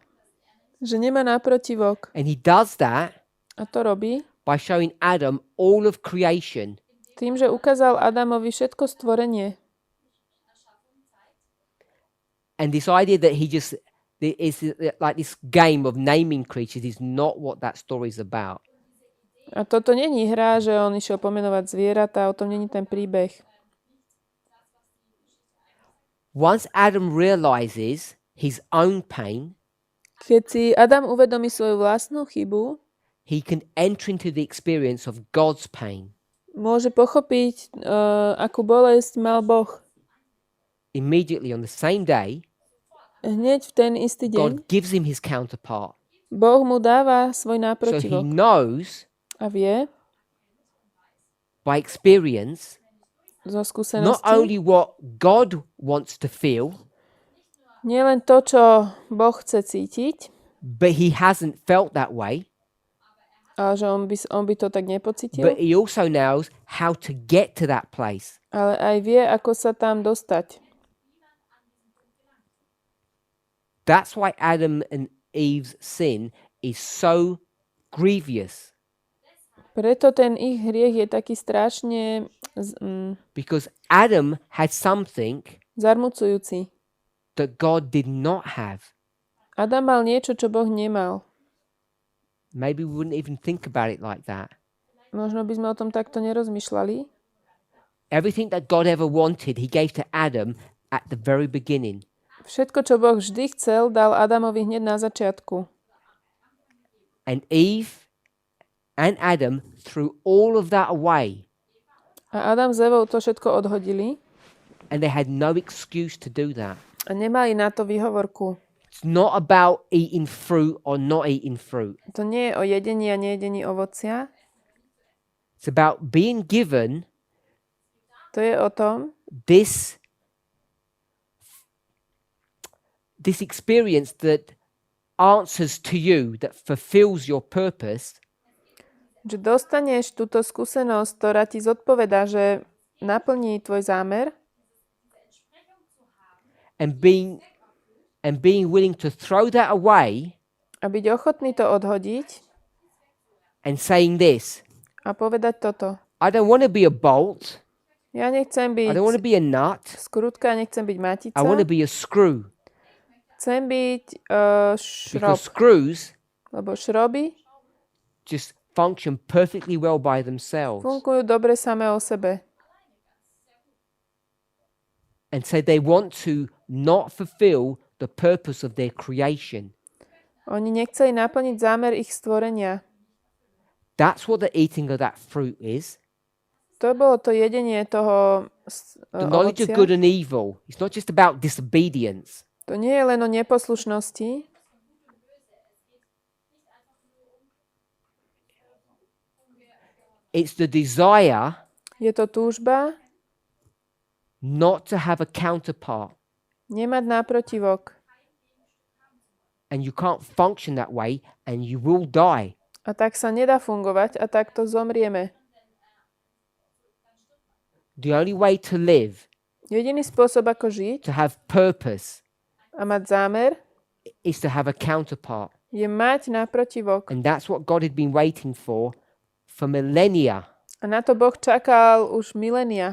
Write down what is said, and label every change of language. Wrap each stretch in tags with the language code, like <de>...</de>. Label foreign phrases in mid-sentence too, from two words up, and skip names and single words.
<sk>Že nemá náprotivok.</sk> <en>And he does that</en> <sk>A to robí</sk> <en>by showing Adam all of creation.</en> <sk>tým, že ukázal Adamovi všetko stvorenie.</sk> <en>And this idea that he just is like this game of naming creatures is not what that story is about.</en> <sk>A toto není hra, že on išiel pomenovať zvieratá, o tom není ten príbeh.</sk> <en>Once Adam realizes his own pain,</en> <sk>Keď si Adam uvedomí svoju vlastnú chybu,</sk> <en>he can enter into the experience of God's pain.</en> <sk>môže pochopiť, akú bolesť mal Boh.</sk> <en>Immediately on the same day,</en> <sk>Hneď v ten istý deň</sk> <en>God gives him his counterpart.</en> <sk>Boh mu dáva svoj</sk> <en>So he</en> <sk>náprotivok</sk> <en>knows</en> <sk>a vie</sk> <en>by experience</en> <sk>zo</sk> <en>not</en> <sk>skúsenosti</sk> <en>only what God wants to feel,</en> <sk>nielen to, čo Boh chce cítiť,</sk> <en>but he hasn't felt that way,</en> <sk>ale že on by to tak nepocítil,</sk> <en>but he also knows how to get to that place.</en> <sk>ale aj vie, ako sa tam dostať.</sk> <en>That's why Adam and Eve's sin is so grievous,</en> <sk>Preto ten ich hriech je taký strašne</sk> <en>because Adam had something</en> <sk>zarmucujúci.</sk> <en>that God did not have.</en> <sk>Adam mal niečo, čo Boh nemal.</sk> <en>Maybe we wouldn't even think about it like that.</en> <sk>Možno by sme o tom takto nerozmýšľali.</sk> <en>Everything that God ever wanted, he gave to Adam at the very beginning.</en> <sk>Všetko, čo Boh vždy chcel, dal Adamovi hneď na začiatku.</sk> <en>And Eve and Adam threw all of that away,</en> <sk>A Adam s Evou to všetko odhodili</sk> <en>and they had no excuse to do that.</en> <sk>a nemali na to výhovorku.</sk> <en>It's not about eating fruit or not eating fruit.</en> <sk>To nie je o jedení a nejedení ovocia.</sk> <en>It's about being given</en> <sk>To je o tom,</sk> <en>this experience that answers to you, that fulfills your purpose,</en> <sk>že dostaneš túto skúsenosť, ktorá ti zodpovedá, že naplní tvoj zámer</sk> <en>and being willing to throw that away</en> <sk>a byť ochotný to odhodiť</sk> <en>and saying this:</en> <sk>a povedať toto.</sk> <en>I don't want to be a bolt,</en> <sk>Ja nechcem</sk> <en>I don't want to</en> <sk>byť</sk> <en>be a nut,</en> <sk>skrutka, nechcem byť matica.</sk> <en>I want to be a screw.</en> <sk>Chcem byť šrob,</sk> <en>Because screws</en> <sk>lebo šroby</sk> <en>just function perfectly well by themselves.</en> <sk>fungujú dobre samé o sebe.</sk> <en>And so they want to not fulfill the purpose of their creation.</en> <sk>Oni nechceli naplniť zámer ich stvorenia.</sk> <en>That's what the eating of that fruit is.</en> <sk>To bolo to jedenie toho</sk> <en>The knowledge of</en> <sk>ovocia.</sk> <en>good and evil. It's not just about disobedience.</en> <sk>To nie je len o neposlušnosti,</sk> <en>It's the desire</en> <sk>Je to túžba</sk> <en>not to have a counterpart.</en> <sk>nemať náprotivok.</sk> <en>And you can't function that way and you will die.</en> <sk>A tak sa nedá fungovať a takto zomrieme.</sk> <en>The only way to live,</en> <sk>Jediný spôsob, ako žiť</sk> <en>to have purpose,</en> <sk>a mať zámer,</sk> <en>is to have a counterpart.</en> <sk>je mať náprotivok.</sk> <en>And that's what God had been waiting for millennia.</en> <sk>A na to Boh čakal už milénia.</sk>